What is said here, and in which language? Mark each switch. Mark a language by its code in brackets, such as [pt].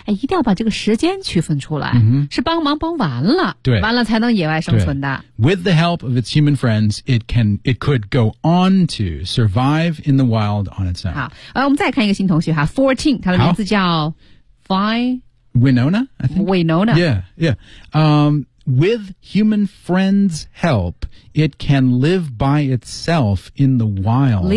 [zh] 一定要把这个时间区分出来、是帮忙帮完了对完了才能野外生存的 [en] With the help of its human friends it could go on to survive in the wild on its own [zh] 好、我们再看一个新同学哈 14 他的名字叫 [en] Winona Winona With human friends help it can live by itself in the wild